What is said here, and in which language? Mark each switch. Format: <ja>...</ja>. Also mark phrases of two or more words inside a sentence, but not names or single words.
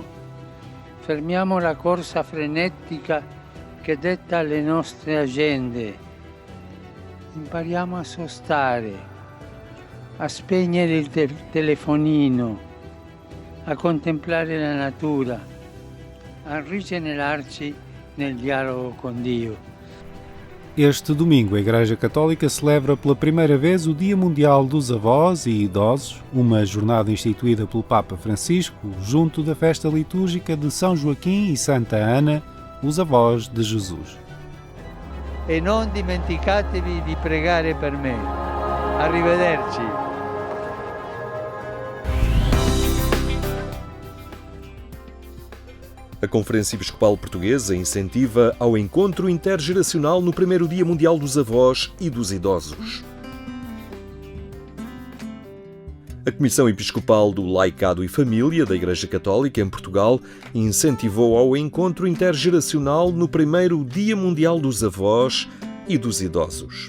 <it>Fermiamo la corsa frenetica che detta le nostre agende. Impariamo a sostare, a spegnere il telefonino, a contemplare la natura, a rigenerarci nel dialogo con Dio.</it> <pt>Este domingo, a Igreja Católica celebra pela primeira vez o Dia Mundial dos Avós e Idosos, uma jornada instituída pelo Papa Francisco, junto da festa litúrgica de São Joaquim e Santa Ana, os avós de Jesus.</pt> <it>E non dimenticatevi di pregare per me. Arrivederci.</it> <pt>A Conferência Episcopal Portuguesa incentiva ao encontro intergeracional no primeiro Dia Mundial dos Avós e dos Idosos. A Comissão Episcopal do Laicado e Família da Igreja Católica em Portugal incentivou ao encontro intergeracional no primeiro Dia Mundial dos Avós e dos Idosos.</pt>